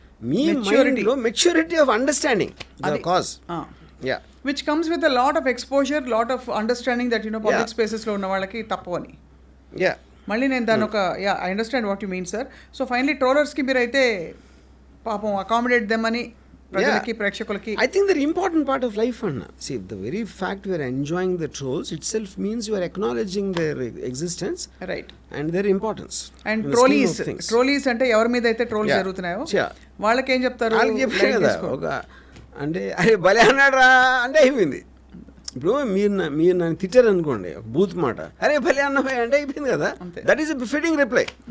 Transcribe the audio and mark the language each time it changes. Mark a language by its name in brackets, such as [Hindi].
[English] మీ మైండ్లో maturity of understanding the cause. Which comes with a lot of exposure, lot of understanding that public స్పేసెస్లో [Telugu] ఉన్న వాళ్ళకి తప్పవని. మళ్ళీ నేను దాని ఒక [English] I understand what you mean sir. [Telugu] So finally ట్రోలర్స్కి మీరు అయితే పాపం [English] accommodate them [Telugu] అని ప్రజలకి, ప్రేక్షకులకి. [English] I think they're important part of life, Anna. See, the very fact we are enjoying the trolls itself means you are acknowledging their existence, right, and their importance. [Telugu] And trolleys అంటే ఎవరి మీద అయితే trolls జరుగుతున్నాయో వాళ్ళకి ఏం చెప్తారు, వాళ్ళకి చెప్పారు కదా ఒక అంటే అరే భలే అన్నాడా అంటే అయిపోయింది. ఇప్పుడు మీరు నన్ను తిట్టారు అనుకోండి ఒక బూత్ మాట, అరే భలే అన్నపోయి అంటే అయిపోయింది కదా. [English] That is a befitting reply.